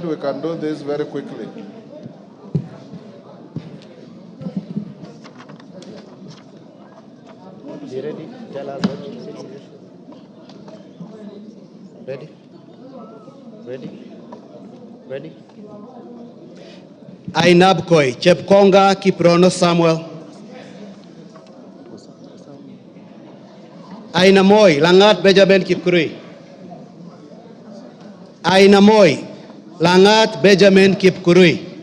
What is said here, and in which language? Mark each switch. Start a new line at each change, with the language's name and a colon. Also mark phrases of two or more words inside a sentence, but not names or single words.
English: We can do this very quickly. Be ready? Tell us what you say. Ready? Ready? Ready? Ainabkoi, Chepkonga Kiprono Samuel. Ainamoi, Langat Benjamin Kipkurui. Ainamoi, Langat Benjamin Kipkurui.